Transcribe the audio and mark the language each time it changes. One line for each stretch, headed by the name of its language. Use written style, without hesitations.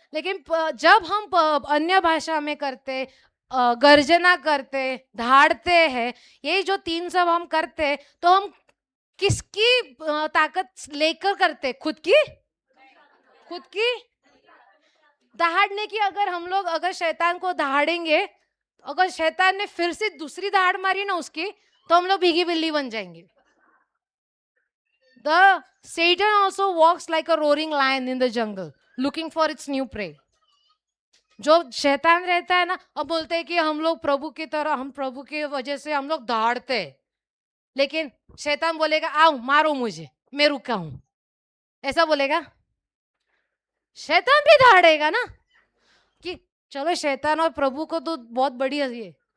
Hindi: लेकिन जब हम अन्य भाषा में करते, गर्जना करते, धाड़ते हैं, ये जो 3 सब हम करते, तो हम किसकी ताकत लेकर करते? खुद की, खुद की दहाड़ने की। अगर हम लोग अगर शैतान को दहाड़ेंगे, अगर शैतान ने फिर से दूसरी दहाड़ मारी ना उसकी, तो हम लोग भीगी बिल्ली बन जाएंगे।
English: The Satan also walks like a roaring lion in the jungle, looking for its new prey.
Hindi: जो शैतान रहता है ना, अब बोलते हैं कि हम लोग प्रभु की तरह, हम प्रभु की वजह से हम लोग दहाड़ते, लेकिन शैतान बोलेगा आओ मारो मुझे, मैं रुका हूं, ऐसा बोलेगा? शैतान भी दहाड़ेगा ना, कि चलो शैतान और प्रभु को तो बहुत बड़ी है ये।